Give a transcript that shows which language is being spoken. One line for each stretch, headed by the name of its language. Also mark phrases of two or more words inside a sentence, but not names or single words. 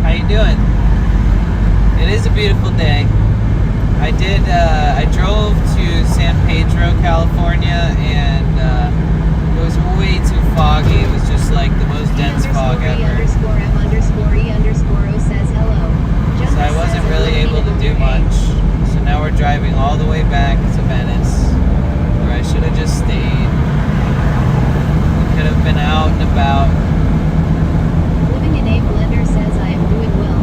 English: doing? It is a beautiful day. I drove to San Pedro, California, and it was way too foggy. It was just like the most dense fog ever. E_M_E_O says hello. So I wasn't really able to do much. So now we're driving all the way back to Venice, where I should have just stayed. We could have been out and about. Living in a blender says I am doing well.